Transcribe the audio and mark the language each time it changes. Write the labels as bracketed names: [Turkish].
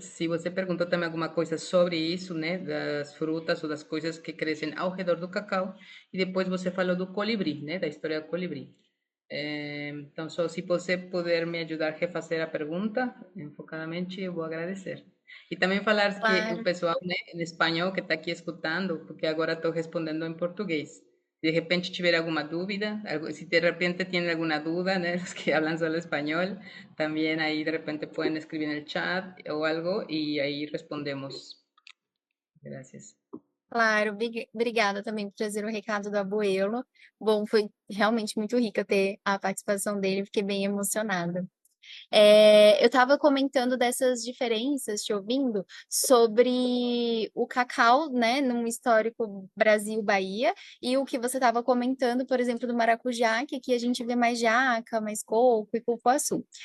[Portuguese] Se você perguntou também alguma coisa sobre isso, né, das frutas ou das coisas que crescem ao redor do cacau, e depois você falou do colibri, né, da história do colibri. Então, só se você puder me ajudar a refazer a pergunta enfocadamente, eu vou agradecer. E também falar que o Claro. pessoal, né, em espanhol que está aqui escutando, porque agora estou respondendo em português. de repente tiver alguna dúvida, [Spanish] si de repente tienen alguna duda, ¿no? Los que hablan solo español, también ahí de repente pueden escribir en el chat o algo y ahí respondemos. Gracias. [Portuguese] Claro, obrigada também por trazer o recado do Abuelo. Bom, foi realmente muito rica ter a participação dele, fiquei bem emocionada. Eu estava comentando dessas diferenças, te ouvindo, sobre o cacau, né, num histórico Brasil-Bahia, e o que você estava comentando, por exemplo, do maracujá, que aqui a gente vê mais jaca, mais coco e cupuaçu.